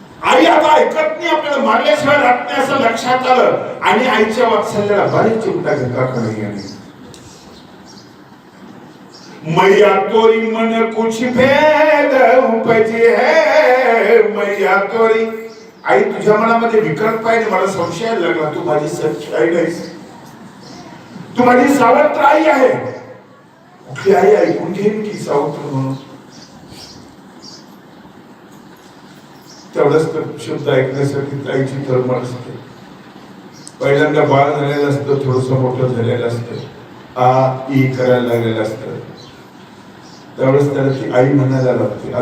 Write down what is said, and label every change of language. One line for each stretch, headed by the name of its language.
Marathi: आई आता ऐकत नाही, आपल्याला मारल्याशिवाय राहत नाही असं लक्षात आलं आणि आईच्या वात्सल्याला बरीच चिंता घेतला कन्हैयाने.
Hindi: मैया तोरी मन कुछ भेद उपजे है, मैया तोरी.
Marathi: आई तुझ्या मनामध्ये विकल्प पाहिजे, मला संशय लागला तू माझी सच्ची आई नाहीस, तू माझी सावत्र आई आहे. कुठली आई ऐकून घेईन की सावत्र म्हणून. तेवढंच तर शब्द ऐकण्यासाठी आईची तळमळ असते. पहिल्यांदा बाळ झालेलं असतं, थोडस मोठं झालेलं असतं, आ ई करायला लागलेलं असतं, त्यावेळेस त्याला ती आई म्हणायला लागते.